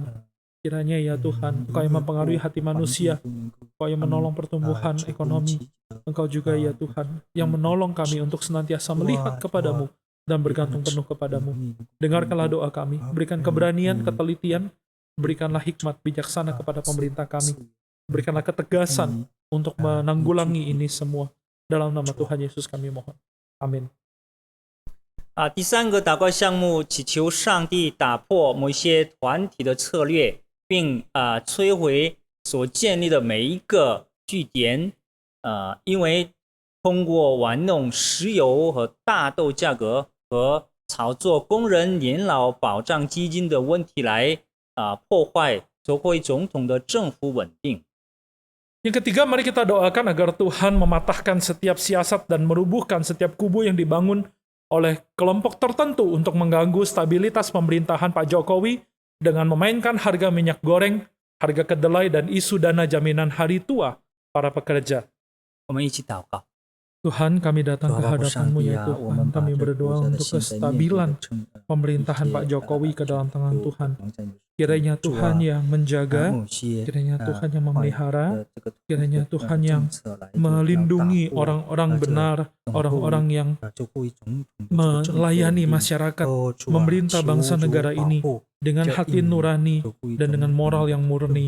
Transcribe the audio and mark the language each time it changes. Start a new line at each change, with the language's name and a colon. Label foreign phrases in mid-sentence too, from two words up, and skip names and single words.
Indonesian: Kiranya ya Tuhan, Engkau yang mempengaruhi hati manusia, Engkau yang menolong pertumbuhan ekonomi, Engkau juga ya Tuhan, yang menolong kami untuk senantiasa melihat kepadamu dan bergantung penuh kepadamu. Dengarkanlah doa kami, berikan keberanian, ketelitian, berikanlah hikmat bijaksana kepada pemerintah kami, berikanlah ketegasan untuk menanggulangi ini semua. Dalam nama Tuhan Yesus kami mohon. Amin.
Chinese: 第三个祷告项目，祈求上帝打破某些团体的策略，并摧毁所建立的每一个据点，因为通过玩弄石油和大豆价格和炒作工人年老保障基金的问题来破坏卓慧总统的政府稳定。
Indonesian: Yang ketiga, mari kita doakan agar Tuhan mematahkan setiap siasat dan merubuhkan setiap kubu yang dibangun oleh kelompok tertentu untuk mengganggu stabilitas pemerintahan Pak Jokowi dengan memainkan harga minyak goreng, harga kedelai, dan isu dana jaminan hari tua para pekerja.
Chinese: 我们一起祷告。
Indonesian: Tuhan, kami datang ke hadapan-Mu ya Tuhan. Kami berdoa untuk kestabilan pemerintahan Pak Jokowi ke dalam tangan Tuhan. Kiranya Tuhan yang menjaga, kiranya Tuhan yang memelihara, kiranya Tuhan yang melindungi orang-orang benar, orang-orang yang melayani masyarakat, memerintah bangsa negara ini dengan hati nurani dan dengan moral yang murni.